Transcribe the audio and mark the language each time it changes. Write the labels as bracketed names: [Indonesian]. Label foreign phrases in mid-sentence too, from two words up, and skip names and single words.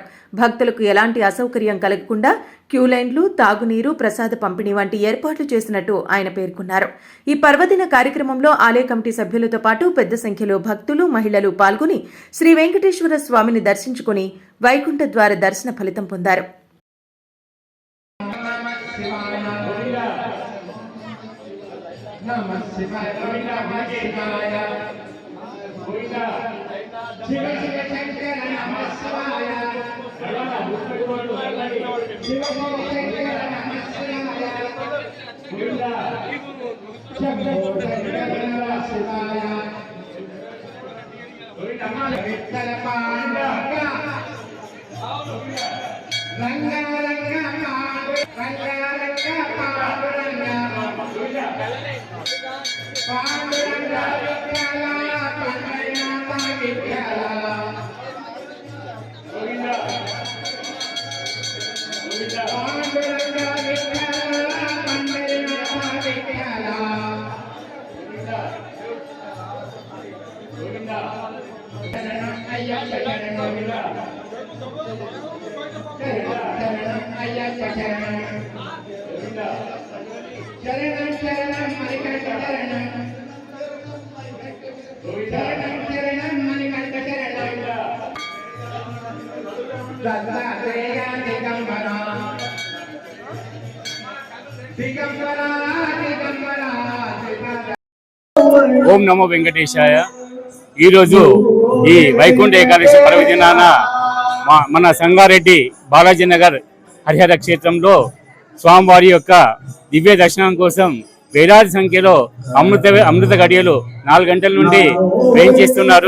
[Telugu] భక్తులకు ఎలాంటి అసౌకర్యం కలగకుండా క్యూలైన్లు, తాగునీరు, ప్రసాద పంపిణీ వంటి ఏర్పాట్లు చేసినట్టు ఆయన పేర్కొన్నారు. ఈ పర్వదిన కార్యక్రమంలో ఆలయ కమిటీ సభ్యులతో పాటు పెద్ద సంఖ్యలో భక్తులు, మహిళలు పాల్గొని శ్రీ వెంకటేశ్వర స్వామిని దర్శించుకుని వైకుంఠ ద్వార దర్శన ఫలితం పొందారు. [Sanskrit] नमः शिवाय गोविंदा शिवाय गोविंदा शिव शिव शंकर नमः शिवाय शिव शिव शंकर नमः शिवाय गोविंदा शब्द शंकर नमः शिवाय गोविंदा विठ्ठल पांडुरंगा रंगा रंगा पांडुरंगा पांडुरंगा विठ्ठला पांडुरंगा विठ्ठला गोविंदा गोविंदा पांडुरंगा विठ्ठला पांडुरंगा विठ्ठला गोविंदा गोविंदा शरणं अय्यप्प शरणं गोविंदा शरणं अय्यप्प शरणं गोविंदा शरणं शरणं मणिकंठ शरणं शरणं शरणं मणिकंठ शरणं दत्तात्रेय दिगंबरा दिगंबरा दिगंबरा [Telugu] ఓం నమో వెంకటేశాయ. ఈరోజు ఈ వైకుంఠ ఏకాదశి పర్వదినాన మన సంగారెడ్డి బాలాజీనగర్ హరిహర క్షేత్రంలో స్వామివారి యొక్క దివ్య దర్శనం కోసం వేలాది సంఖ్యలో అమృత గడియలు 4 గంటల నుండి వేయించేస్తున్నారు.